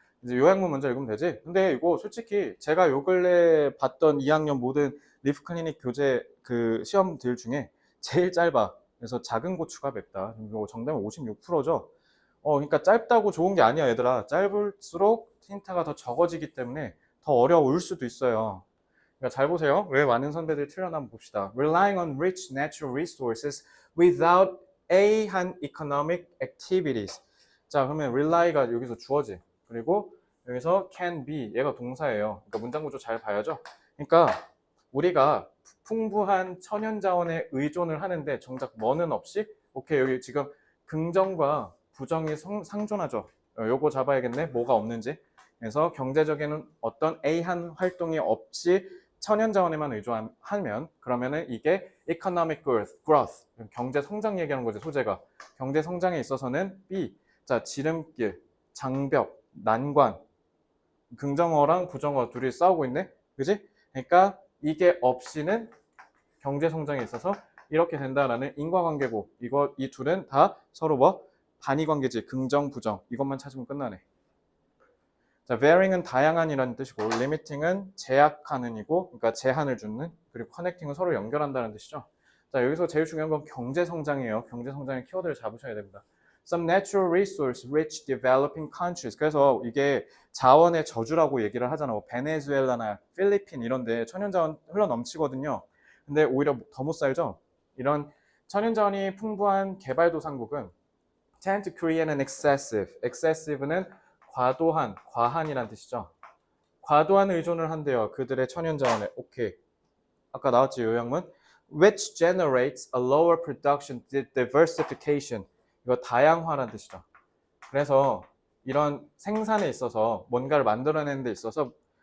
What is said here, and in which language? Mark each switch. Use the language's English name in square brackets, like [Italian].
[Korean] 이제 요약문 먼저 읽으면 되지. 근데 이거 솔직히 제가 요 근래 봤던 2학년 모든 리프 클리닉 교재 그 시험들 중에 제일 짧아. 그래서 작은 고추가 맵다. 이거 정답은 56%죠. 그러니까 짧다고 좋은 게 아니야, 얘들아. 짧을수록 힌트가 더 적어지기 때문에 더 어려울 수도 있어요. 그러니까 잘 보세요. 왜 많은 선배들이 틀렸나 한번 봅시다. [English] Relying on rich natural resources without A한 economic activities. [Korean] 자, 그러면 rely가 여기서 주어지. 그리고 여기서 can be, 얘가 동사예요. 그러니까 문장 구조 잘 봐야죠. 그러니까 우리가 풍부한 천연 자원에 의존을 하는데 정작 뭐는 없이, 오케이, 여기 지금 긍정과 부정이 상존하죠. 요거 잡아야겠네. 뭐가 없는지. 그래서 경제적인 어떤 A한 활동이 없이 천연 자원에만 의존하면 그러면은 이게 economic growth, 경제 성장 얘기하는 거지, 소재가. 경제 성장에 있어서는 B, 자, 지름길, 장벽, 난관, 긍정어랑 부정어 둘이 싸우고 있네, 그지? 그러니까 이게 없이는 경제 성장에 있어서 이렇게 된다라는 인과관계고, 이 둘은 다 서로 뭐 반의관계지, 긍정, 부정. 이것만 찾으면 끝나네. 자, varying은 다양한이라는 뜻이고, limiting은 제약하는이고, 그러니까 제한을 주는, 그리고 connecting은 서로 연결한다는 뜻이죠. 자, 여기서 제일 중요한 건 경제 성장이에요. 경제 성장의 키워드를 잡으셔야 됩니다. [English] Some natural resource rich developing countries. [Korean] 그래서 이게 자원의 저주라고 얘기를 하잖아. 뭐 베네수엘라나 필리핀 이런데 천연자원 흘러 넘치거든요. 근데 오히려 더 못 살죠. 이런 천연자원이 풍부한 개발도상국은 [English] tend to create an excessive. [Korean] excessive는 과한이란 뜻이죠. 과도한 의존을 한대요. 그들의 천연자원에. 오케이. 아까 나왔지, 요약문. [English] Which generates a lower production diversification. [Korean] 이거 다양화란 뜻이죠. 그래서 이런 생산에 있어서 뭔가를 만들어내는 데 있어서